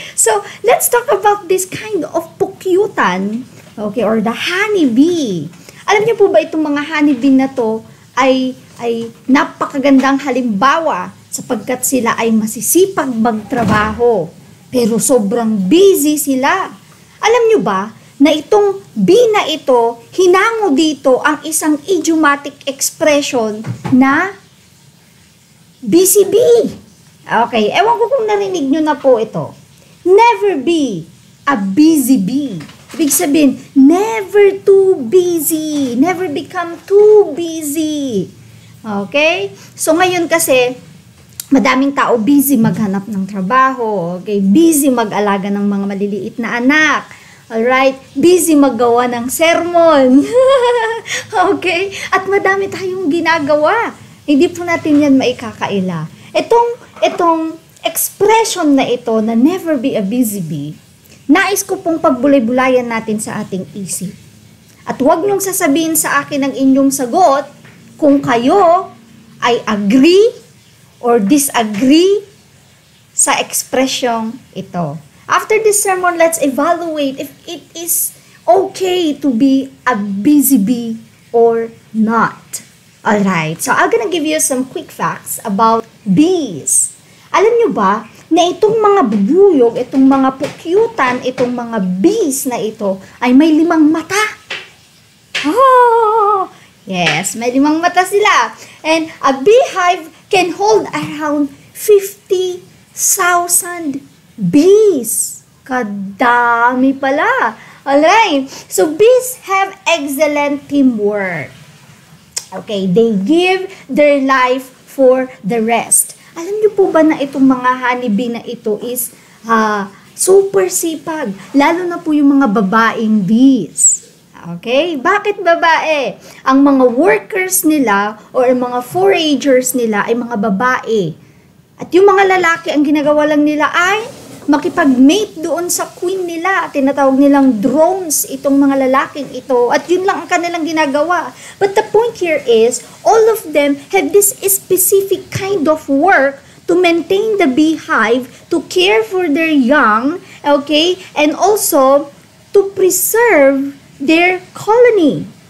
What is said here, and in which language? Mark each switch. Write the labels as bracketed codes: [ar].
[en] So, let's talk about this kind of pukyutan, okay, or the honeybee. [tl] Alam niyo po ba itong mga honeybee na to ay napakagandang halimbawa sapagkat sila ay masisipag magtrabaho. Pero sobrang busy sila. Alam niyo ba, na itong bee na ito, hinango dito ang isang idiomatic expression na busy bee. Okay, ewan ko kung narinig nyo na po ito. Never be a busy bee. Ibig sabihin, never too busy. [en] Never become too busy. Okay? [tl] So ngayon kasi, madaming tao busy maghanap ng trabaho. Okay? Busy mag-alaga ng mga maliliit na anak. Alright, busy maggawa ng sermon. Okay? At madami tayong ginagawa. Hindi po natin yan maikakaila. Itong expression na ito na never be a busy bee, nais ko pong pagbulay-bulayan natin sa ating isip. At huwag niyong sasabihin sa akin ang inyong sagot kung kayo ay agree or disagree sa ekspresyong ito. After this sermon, let's evaluate if it is [en] okay to be a busy bee or not? Alright, so I'm gonna give you some quick facts about bees. [tl] Alam nyo ba na itong mga bubuyog, itong mga pukyutan, itong mga bees na ito ay may 5 mata? Oh, yes, may 5 mata sila. [en] And a beehive can hold around 50,000 bees. [tl] Kadami pala. [en] Alright, so bees have excellent teamwork. Okay, they give their life for the rest. [tl] Alam niyo po ba na itong mga honeybee na ito is super sipag, lalo na po yung mga babaeng bees. Okay? Bakit babae? Ang mga workers nila or mga foragers nila ay mga babae. At yung mga lalaki, ang ginagawa lang nila ay makipag-mate doon sa queen nila. Tinatawag nilang drones itong mga lalaking ito. At yun lang ang kanilang ginagawa. [en] But the point here is, all of them have this specific kind of work to maintain the beehive, to care for their young, okay, and also to preserve their colony.